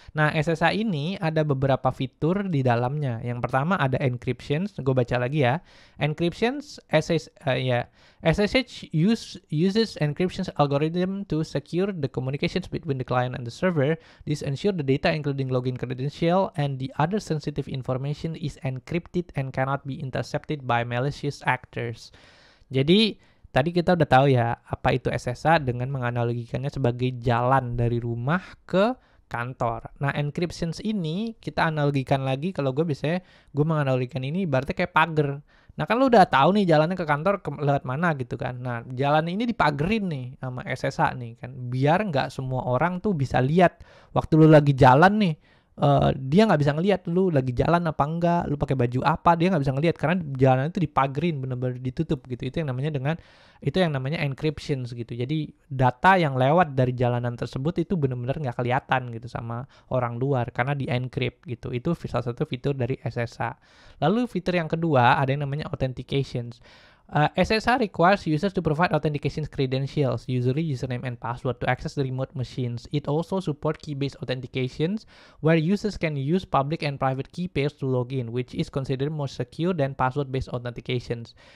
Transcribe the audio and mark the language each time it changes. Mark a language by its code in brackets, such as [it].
[id] Nah, SSH ini ada beberapa fitur di dalamnya. Yang pertama ada encryption. Gue baca lagi ya. [en] Encryption SSH uses encryption algorithm to secure the communications between the client and the server. This ensure the data including login credential and the other sensitive information is encrypted and cannot be intercepted by malicious actors. [id] Jadi tadi kita udah tahu ya apa itu SSH dengan menganalogikannya sebagai jalan dari rumah ke kantor. Nah, encryptions ini kita analogikan lagi, kalau gue menganalogikan ini berarti kayak pagar. Nah, kan lu udah tahu nih jalannya ke kantor lewat mana gitu kan. Nah, jalan ini dipagerin nih sama SSH nih kan. Biar nggak semua orang tuh bisa lihat waktu lu lagi jalan nih. Dia nggak bisa ngelihat lu lagi jalan apa enggak, lu pakai baju apa, dia nggak bisa ngelihat karena jalanan itu dipagerin, benar-benar ditutup gitu. Itu yang namanya encryption gitu. Jadi data yang lewat dari jalanan tersebut itu benar-benar nggak kelihatan gitu sama orang luar karena di encrypt gitu. Itu salah satu fitur dari SSH. Lalu fitur yang kedua ada yang namanya authentications. [en] SSH requires users to provide authentication credentials, usually username and password, to access the remote machines. It also supports key-based authentications, where users can use public and private key pairs to log in, which is considered more secure than password-based authentications.